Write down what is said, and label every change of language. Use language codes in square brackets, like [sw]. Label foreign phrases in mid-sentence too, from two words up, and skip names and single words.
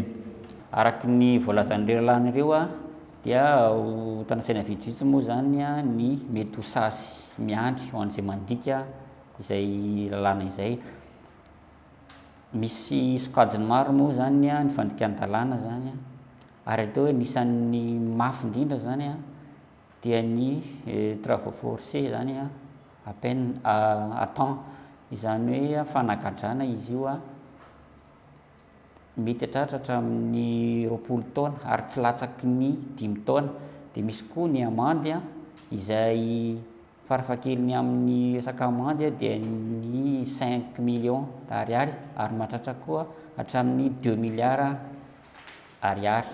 [mg] Araky ny voalazan'ireo lalàna ireo dia tanasaina vitsivitsy moa zany ny mety ho sasy miandry ho an'izay mandika izay lalàna izay. Misy sokajiny maro moa zany ny fandikan-dalàna zany ary atao hoe nisan'ny mafy indrindra zany dia ny [fr] travaux forcés [mg] zany [fr] à peine à temps, [mg] izany hoe fanagadrana izy io mety hatratra hatramin'ny 20 taona ary tsy latsaky ny 5 taona. Dia misy koa ny amandy izay farafahakeliny amin'ny resaka amandy dia ny 5 [fr] millions d'ariary [mg] ary mahatratra koa hatramin'ny 2 milliards ariary.